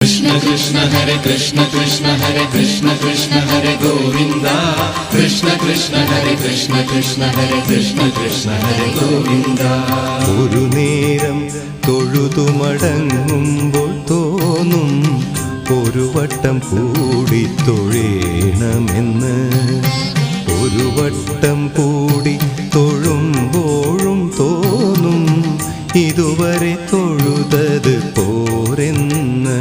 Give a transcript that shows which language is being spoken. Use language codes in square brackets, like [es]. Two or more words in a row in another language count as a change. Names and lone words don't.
[sa] कृष्ण हरे कृष्ण हरे कृष्ण कृष्ण हरे गोविंद कृष्ण कृष्ण हरे कृष्ण कृष्ण हरे गोविंद [ml] ഒരു നേരം തൊഴുതു മടങ്ങുമ്പോൾ തോന്നും ഒരു വട്ടം കൂടി തൊഴേണമെന്ന്. ഒരു വട്ടം കൂടി തൊഴുമ്പോഴും തോന്നും ഇതുവരെ തൊഴുതത് പോരെന്ന്.